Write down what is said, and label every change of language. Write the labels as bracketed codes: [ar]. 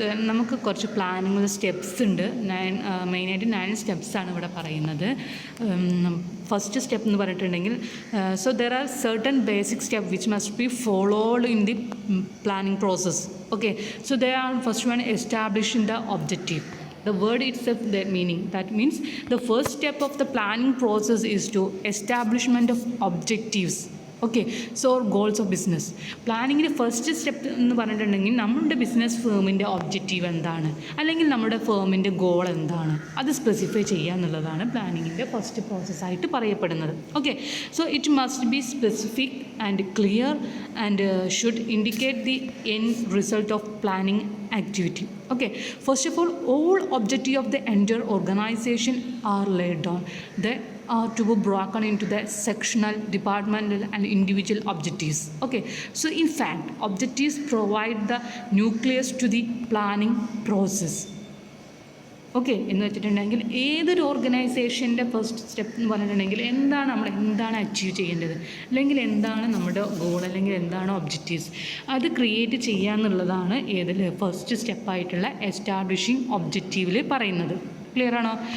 [ml] നമുക്ക് കുറച്ച് planning steps ഉണ്ട്. മെയിനായിട്ട് 9 സ്റ്റെപ്സാണ് ഇവിടെ പറയുന്നത്. [en] first step [ml] എന്ന് പറഞ്ഞിട്ടുണ്ടെങ്കിൽ [en] So there are certain basic step which must be followed in the planning process. Okay, so there are first one establishing the objective. The word itself, their meaning. That means the first step of the planning process is to establishment of objectives. Okay, so goals of business. [ml] പ്ലാനിങ്ങിൻ്റെ first step എന്ന് പറഞ്ഞിട്ടുണ്ടെങ്കിൽ നമ്മുടെ business ഫേമിൻ്റെ objective എന്താണ്, അല്ലെങ്കിൽ നമ്മുടെ ഫേമിൻ്റെ goal എന്താണ്, അത് specify ചെയ്യുക എന്നുള്ളതാണ് പ്ലാനിങ്ങിൻ്റെ ഫസ്റ്റ് പ്രോസസ്സായിട്ട് പറയപ്പെടുന്നത്. [en] Okay, so it must be specific and clear and should indicate the end result of planning activity. Okay, first of all objective of the entire organization are laid down. They are to be broken into the sectional, departmental and individual objectives. Okay, so in fact objectives provide the nucleus to the planning process. [ml] Okay, എന്ന് വെച്ചിട്ടുണ്ടെങ്കിൽ ഏതൊരു ഓർഗനൈസേഷൻ്റെ first step എന്ന് പറഞ്ഞിട്ടുണ്ടെങ്കിൽ എന്താണ് achieve ചെയ്യേണ്ടത്, അല്ലെങ്കിൽ എന്താണ് നമ്മുടെ ഗോൾ, അല്ലെങ്കിൽ എന്താണ് ഒബ്ജക്റ്റീവ്സ്, അത് ക്രിയേറ്റ് ചെയ്യുക എന്നുള്ളതാണ് ഏതിൽ ഫസ്റ്റ് സ്റ്റെപ്പായിട്ടുള്ള എസ്റ്റാബ്ലിഷിംഗ് ഒബ്ജക്റ്റീവിൽ പറയുന്നത്. ക്ലിയർ ആണോ?